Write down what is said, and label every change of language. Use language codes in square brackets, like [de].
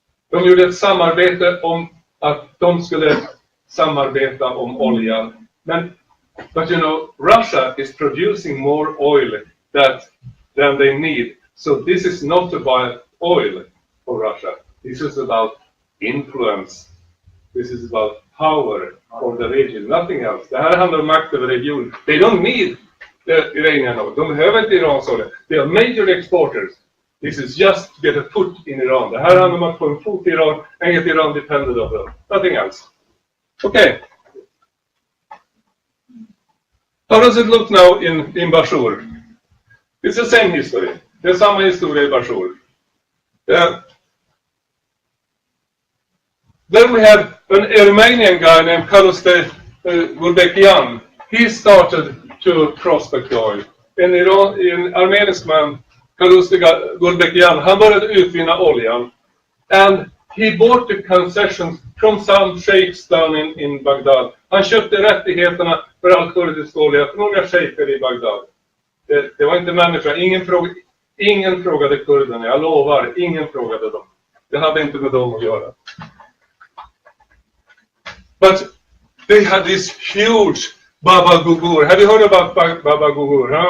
[sv] De gjorde ett samarbete om att de skulle samarbeta om olja. [en] But you know, Russia is producing more oil than they need. So this is not about oil for Russia. This is about influence. This is about power for the region. Nothing else. [sv] Det här handlar om makt över regionen. [en] They don't need the Iranian oil. [sv] De behöver inte Irans olja. [en] They are major exporters. This is just to get a foot in Iran. [sv] Det här handlar om att få en fot i Iran [en] and get Iran dependent of them. Nothing else. Okay. How does it look now in Bashur? It's the same history. [sv] Det är samma historia i Bashur. [en] Then we had an Armenian guy named Carlos de Gulbenkian. He started to prospect oil. [sv] En armenisk man, Carlos de Gulbenkian, han började utvinna oljan. [en] And he bought the concessions from some sheikhs down in Baghdad. [sv] Han köpte rättigheterna för all kurdisk olja från några shejker i Bagdad. Det var inte människor. Ingen frågade kurderna, jag lovar. Ingen frågade dem. Det hade inte med dem att göra. [en] But they had this huge Baba Gugur. Have you heard about Baba Gugur?